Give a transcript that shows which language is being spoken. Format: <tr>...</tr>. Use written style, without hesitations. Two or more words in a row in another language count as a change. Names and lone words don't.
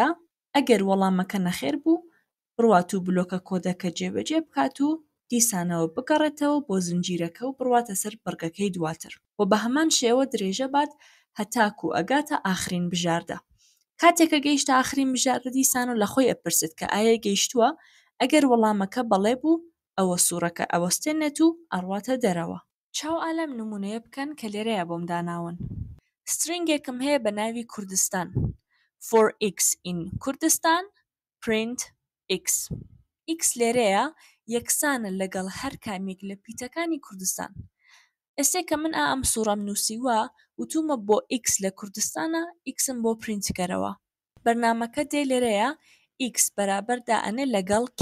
<ckb>ئەگەر وەڵامەکە نەخێر بوو بڕوات و بلۆکە کۆدەکە جێبەجێ بکات و دیسانەوە بگەڕێتەوە بۆ زنجیرەکە و بڕواتە سەر بڕگەکەی دواتر و بە هەمان شێوە درێژە بات هەتاکو ئەگاتە ئاخرین بژاردا. کاتێکە گەیشتە ئاخرین بژاردە دیسان و لە خۆی ئەپرسێت کە ئایا گەیشتووە ئەگەر وەڵامەکە بەڵێ بوو ئەوە سوورەکە ئەوەستێنێت و ئەڕواتە دەرەوە. چاو ئالەم نمونەیە بکەن کە لێرەیە بۆم داناون. سترینگێکم هەیە بە ناوی کوردستان.</ckb> <en>For x in کوردستان print x.</en> <ckb>x لێرەیە یەکسانە لەگەڵ هەر کامێک لە پیتەکانی کوردستان. ئێستێ کە من ئەم سوورەم نووسیوە وتومە بۆ x لە کوردستانە xم بۆ پرینت کەرەوە. بەرنامەکە دێ لێرەیە x بەرابەر دائەنێ لەگەڵ k.</ckb>